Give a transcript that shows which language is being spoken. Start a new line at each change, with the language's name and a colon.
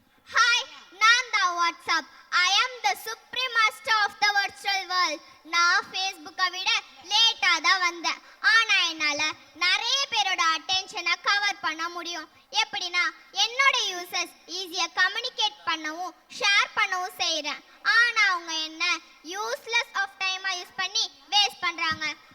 Tamil: Hi, நான் தான் WhatsApp.
English: I am the supreme master of the virtual world.
Tamil: நான் ஃபேஸ்புக்கை விட லேட்டா தான் வந்தேன். ஆனா என்னால நிறைய பேரோட அட்டென்ஷனை கவர் பண்ண முடியும். எப்படின்னா என்னோட யூசர்ஸ் ஈஸியா கம்யூனிகேட் பண்ணவும் ஷேர் பண்ணவும் செய்யறேன். ஆனா அவங்க என்ன யூஸ்லெஸ் ஆஃப் டைமா யூஸ் பண்ணி வேஸ்ட் பண்றாங்க.